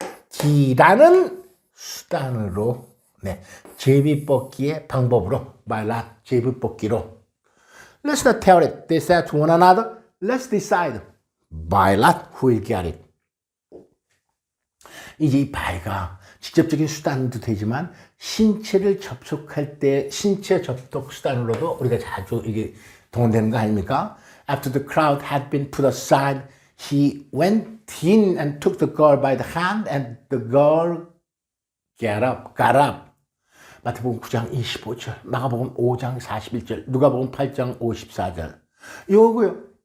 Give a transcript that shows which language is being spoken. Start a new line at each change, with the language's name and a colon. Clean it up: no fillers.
Korean: 제비뽑기라는 수단으로, 네, 제비뽑기의 방법으로, 말라 제비뽑기로.
English: Let's not tell it. They said to one another. Let's decide by lot who will get it.
Korean: 이제 이 by가 직접적인 수단도 되지만 신체를 접촉할 때 신체 접촉 수단으로도 우리가 자주 이게 동원되는 거 아닙니까?
English: After the crowd had been put aside, he went in and took the girl by the hand, and the girl got up.
Korean: 마태복음 9장 25절, 마가복음 5장 41절, 누가복음 8장 54절. 요거요.